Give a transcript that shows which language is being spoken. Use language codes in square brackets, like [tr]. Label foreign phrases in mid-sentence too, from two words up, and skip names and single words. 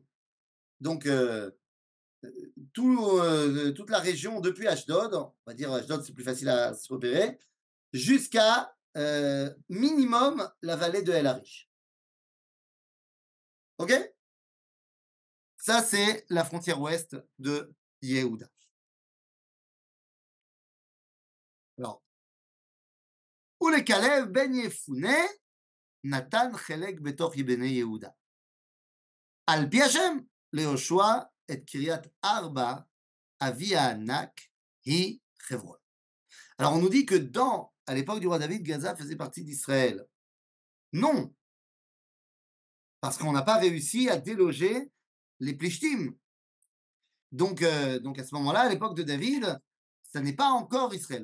[fr] Donc toute la région depuis Ashdod, on va dire Ashdod c'est plus facile à se repérer, jusqu'à minimum la vallée de El Arish. Ok? Ça, c'est la frontière ouest de Yehuda. Alors, [he] ולכלב בן יפונה נתן חלק בתוך בני יהודה. על פי השם, ליהושע את קרית ארבע אבי הענק היא חברון. [fr] Alors on nous dit que à l'époque du roi David, Gaza faisait partie d'Israël. Non, parce qu'on n'a pas réussi à déloger les Plishtim. Donc à ce moment-là, à l'époque de David, ça n'est pas encore Israël.